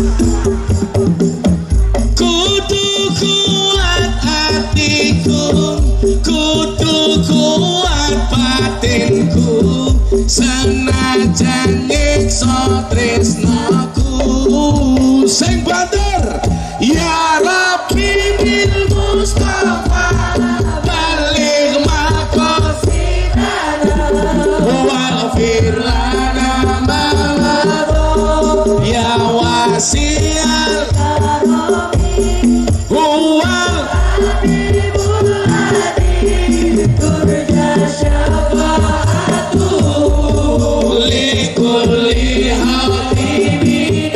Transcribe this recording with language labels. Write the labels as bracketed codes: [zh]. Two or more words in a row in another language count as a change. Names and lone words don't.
[jv] kudu kuat hatiku kudu kuat batinku senajan nyiksa tresnaku sing banter [ar] يا رب بالمصطفى بلغ مقاصدنا واغفر لنا ما مضى يا واسع الكرم هو الحبيب الذي ترجى شفاعته لكل حبيب